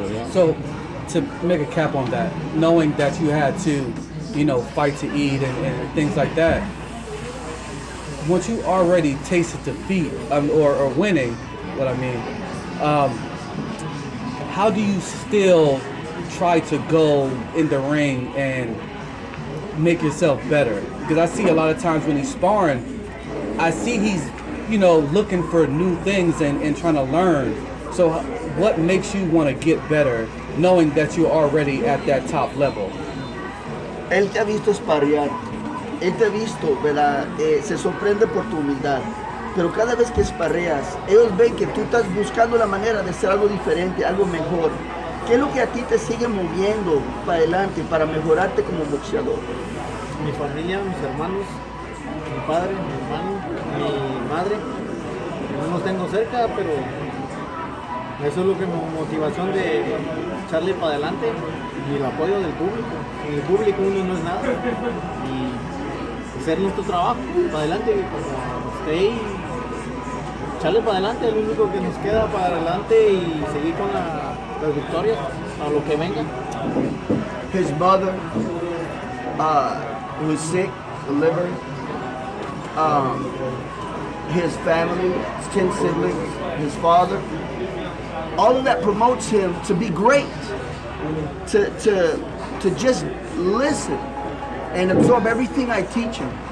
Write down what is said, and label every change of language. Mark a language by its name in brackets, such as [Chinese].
[English] So, to make a cap on that, knowing that you had to, fight to eat and things like that, once you already tasted defeat or winning, what I mean, how do you still try to go in the ring and make yourself better? Because I see a lot of times when he's sparring, I see he's, looking for new things and trying to learn. So what makes you want to get better knowing that you're already at that top level? [Spanish] Él te ha visto sparrear, él te ha visto, ¿verdad? Se sorprende por tu humildad. Pero cada vez que sparreas, ellos ven que tú estás buscando la manera de hacer algo diferente, algo mejor. ¿Qué es lo que a ti te sigue moviendo para adelante, para mejorarte como boxeador? Mi familia, mis hermanos, mi padre, mi hermano, mi madre. No los tengo cerca, pero eso es lo que mi motivación de echarle para adelante y el apoyo del público. Sin el público uno no es nada. Y hacer nuestro trabajo para adelante, como esté y echarle para adelante, es lo único que nos queda para adelante y seguir con las victorias a lo que venga. [English] His mother, who is sick, the liver, his family, his 10 siblings, his father, all of that promotes him to be great, to just listen and absorb everything I teach him.